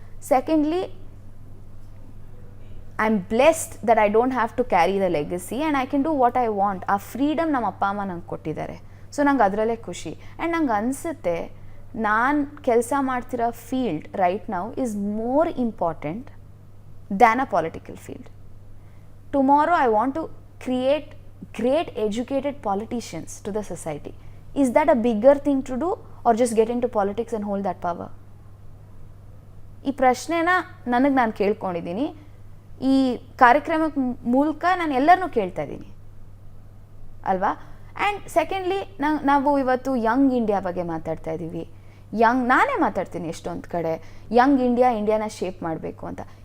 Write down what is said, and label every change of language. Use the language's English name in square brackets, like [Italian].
[English] Secondly, I am blessed that I don't have to carry the legacy and I can do what I want. [Kannada] ಆ freedom ನಮ್ಮ ಅಪ್ಪ ಅಮ್ಮ ನಂಗೆ ಕೊಟ್ಟಿದ್ದಾರೆ. So ನಂಗೆ ಅದರಲ್ಲೇ ಖುಷಿ. [English] and [Kannada] ನಂಗೆ ಅನಿಸುತ್ತೆ ನಾನು ಕೆಲಸ ಮಾಡ್ತಿರೋ [English] Field right now is more important than a political field. Tomorrow I want to create great educated politicians to the society. Is that a bigger thing to do or just get into politics and hold that power? [Kannada] ಈ ಪ್ರಶ್ನೆನ ನನಗೆ ನಾನು ಕೇಳ್ಕೊಂಡಿದ್ದೀನಿ. ಈ ಕಾರ್ಯಕ್ರಮದ ಮೂಲಕ ನಾನು ಎಲ್ಲರನ್ನೂ ಕೇಳ್ತಾ ಇದ್ದೀನಿ ಅಲ್ವಾ. [English] and secondly, [Kannada] ನಾವು ಇವತ್ತು ಯಂಗ್ ಇಂಡಿಯಾ ಬಗ್ಗೆ ಮಾತಾಡ್ತಾ ಇದ್ದೀವಿ. ನಾನೇ ಮಾತಾಡ್ತೀನಿ ಎಷ್ಟೊಂದು ಕಡೆ ಯಂಗ್ ಇಂಡಿಯಾನ ಶೇಪ್ ಮಾಡಬೇಕು ಅಂತ.